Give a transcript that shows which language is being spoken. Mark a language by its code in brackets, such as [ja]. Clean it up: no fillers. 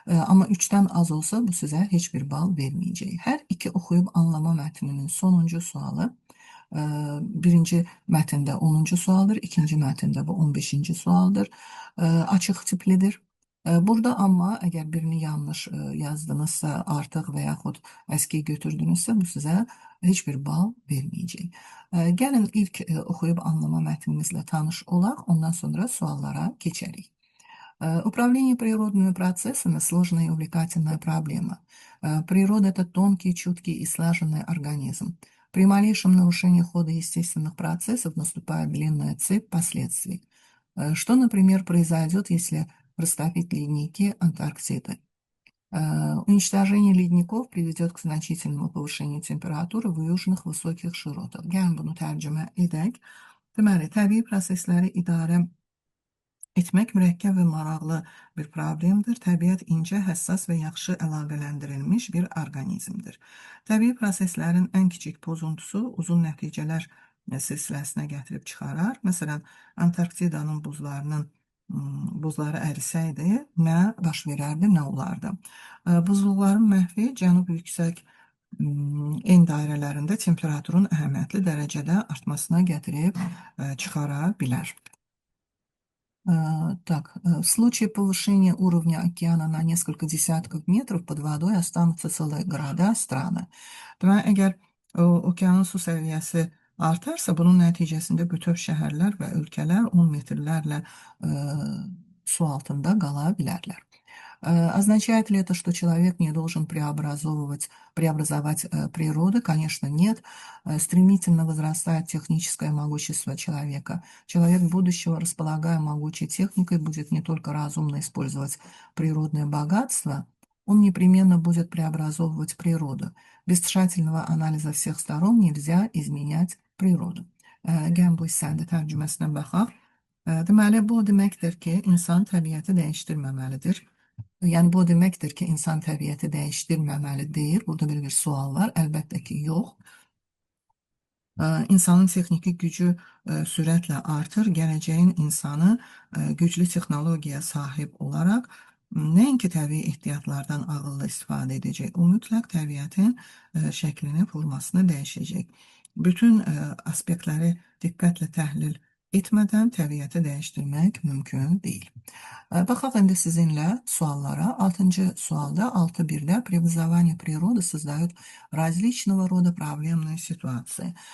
[az] Amma 3-dən az olsa, bu sizə heç bir bal verməyəcək. Hər iki oxuyub anlama mətninin sonuncu sualı birinci mətndə 10-cu sualdır, ikinci mətndə bu 15-ci sualdır. Açıq tiplidir. Burada amma əgər birini yanlış yazdınızsa, artıq və yaxud əski götürdünüzsə, bu sizə heç bir bal verməyəcək. Gəlin ilk oxuyub anlama mətnimizlə tanış olaq, ondan sonra suallara keçərik. [ru] Управление природными процессами – сложная и увлекательная проблема. Природа – это тонкий, чуткий и слаженный организм. При малейшем нарушении хода естественных процессов наступает длинная цепь последствий. Что, например, произойдет, если растопить ледники Антарктиды? Уничтожение ледников приведет к значительному повышению температуры в южных высоких широтах. [az] Gəlin bunu tərcümə edək. Deməli, təbii prosesləri idarə etmək mürəkkəb və maraqlı bir problemdir. Təbiət incə, həssas və yaxşı əlaqələndirilmiş bir orqanizmdir. Təbii proseslərin ən kiçik pozuntusu uzun nəticələr silsiləsinə gətirib çıxarar. Məsələn, Antarktidanın buzları ərisəydi, nə baş verərdi, nə olardı? Buzluqların məhvi cənub yüksək en dairələrində temperaturun əhəmiyyətli dərəcədə artmasına gətirib çıxara bilər. [ru] Так, в случае повышения уровня океана на несколько десятков метров под водой останутся целые города, страны. [az] Deməli, əgər okeanın su səviyyəsi artarsa, bunun nəticəsində bütöv şəhərlər və ölkələr 10 metrlərlə su altında qala bilərlər. [ru] Означает ли это, что человек не должен преобразовать природу? Конечно, нет. Стремительно возрастает техническое могущество человека. Человек будущего, располагая могучей техникой, будет не только разумно использовать природное богатство, он непременно будет преобразовывать природу. Без tşatilного анализа всех сторон nельзя изменять природу. [az] Gəlin bu hissənin tərcüməsinə baxaq. Deməli, bu deməkdir ki, insan təbiəti dəyişdirməməlidir. Yəni, bu deməkdir ki, insan təbiəti dəyişdirməməli deyil. Burada bir sual var. Əlbəttə ki, yox. İnsanın texniki gücü sürətlə artır. Gələcəyin insanı güclü texnologiyaya sahib olaraq nəinki təbii ehtiyatlardan ağıllı istifadə edəcək. O mütləq təbiətin şəklini, formasını dəyişəcək. Bütün aspektləri diqqətlə təhlil etmədən təbiəti dəyişdirmək mümkün deyil. Baxaq indi sizinlə suallara. 6-cı sualda 6.1-də [ru] при вызывании природы создают различного рода проблемные ситуации.